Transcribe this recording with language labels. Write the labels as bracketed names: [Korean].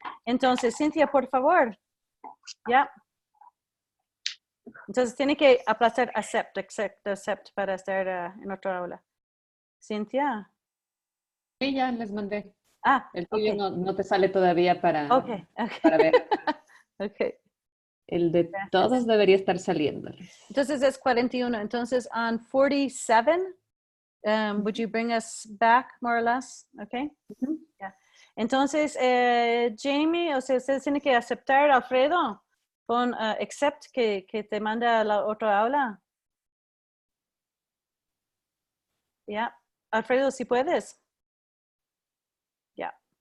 [Spanish] Entonces, Cintia, por favor. Ya. Entonces, tiene que aplastar accept para estar en otra aula. Cintia. Sí, ya les mandé. El tuyo [English] okay. [Spanish] no te sale todavía para ver. [English] Okay. [Spanish] El de todos debería estar saliendo. Entonces, es 41. Entonces, [English] on 47, would you bring us back, more or less? Okay. Yeah. [Spanish] Entonces, Jamie, o sea, ustedes tienen que aceptar, Alfredo, con accept que te manda a la otra aula. Ya. Alfredo, si puedes. Ya.